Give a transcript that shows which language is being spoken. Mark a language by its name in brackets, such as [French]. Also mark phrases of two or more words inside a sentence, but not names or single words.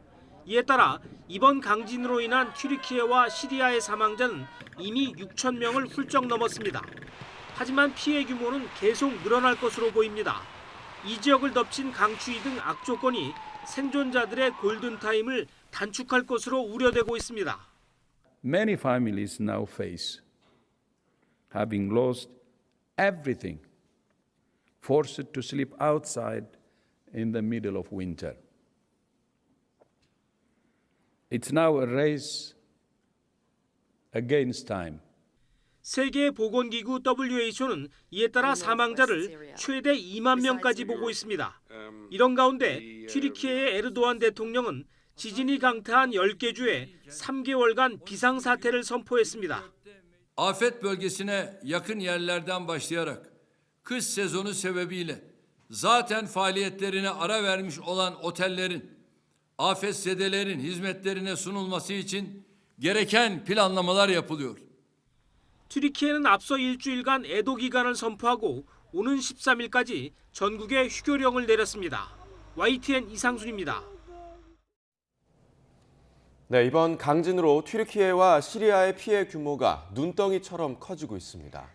[Korean] 이에 따라 이번 강진으로 인한 튀르키예와 시리아의 사망자는 이미 6천 명을 훌쩍 넘었습니다. 하지만 피해 규모는 계속 늘어날 것으로 보입니다. 이 지역을 덮친 강추위 등 악조건이 생존자들의 골든타임을 단축할 것으로 우려되고 있습니다. [English] Many families now face having lost everything, forced to sleep outside in the middle of winter. It's now a race against time. [Korean] 세계보건기구 WHO는 이에 따라 사망자를 최대 2만 명까지 보고 있습니다. 이런 가운데 튀르키예의 에르도안 대통령은 지진이 강타한 10개 주에 3개월간 비상사태를 선포했습니다. [Turkish] Afet bölgesine yakın yerlerden başlayarak kış sezonu sebebiyle zaten faaliyetlerine ara vermiş olan otellerin afetzedelerin hizmetlerine sunulması için gereken planlamalar yapılıyor. [Korean] 튀르키예는 앞서 일주일간 애도 기간을 선포하고 오는 13일까지 전국에 휴교령을 내렸습니다. YTN 이상순입니다. 네, 이번 강진으로 튀르키예와 시리아의 피해 규모가 눈덩이처럼 커지고 있습니다.